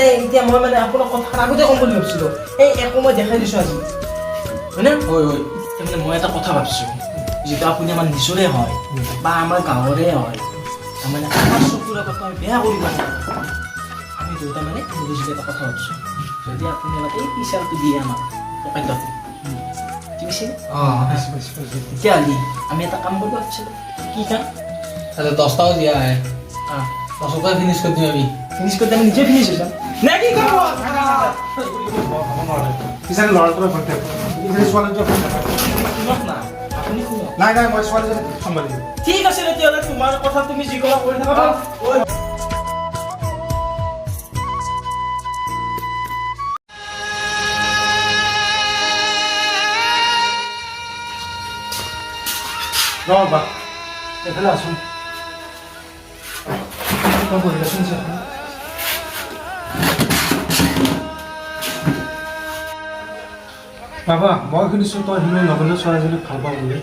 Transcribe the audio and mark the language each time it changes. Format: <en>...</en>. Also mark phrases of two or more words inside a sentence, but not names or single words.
<as>এতিয়া মই মানে আপোনাক কথা আগতে ক'ম বুলি ভাবিছিলোঁ এই একো মই দেখাই দিছোঁ আজি হয়নে তাৰমানে মই এটা কথা ভাবিছোঁ যিটো আপুনি আমাৰ নিজৰে হয় বা আমাৰ গাঁৱৰে হয় তাৰমানে আমাৰ চকুৰ আগত আমি বেয়া কৰিব নোৱাৰোঁ আমি দুয়োটা মানে মিলিজুলি এটা কথা ভাবিছোঁ যদি আপুনি অলপ এই পিচাৰটো দিয়ে আমাক পকেটত ঠিক আছে তেতিয়াহ'লে আমি এটা কাম কৰিব ভাবিছিলোঁ কি কাম তাহলে 10টাও দিয়া আহে 10টাও ফিনিশ কৰি দিম আমি</as> <bn>ফিনিশ করতে আমি নিজে ফিনিশ হইলাম না কি করব</bn> <as>পিছালে ল'ৰাটোৰ ভয় থাকে পিছালে ছোৱালীটোৰ ভয় থাকে শুনক না আপুনি শুনক নাই মই ছোৱালীজনী চম্ভালিম ঠিক আছে তেতিয়াহ'লে তোমাৰ কথা তুমি যি কৰা কৰি থাকা বা এফালে আছোন বহি আছোন বাবা মই শুনিছোঁ তই হিমে নগেনৰ ছোৱালীজনীক ভাল পাওঁ বুলি</as>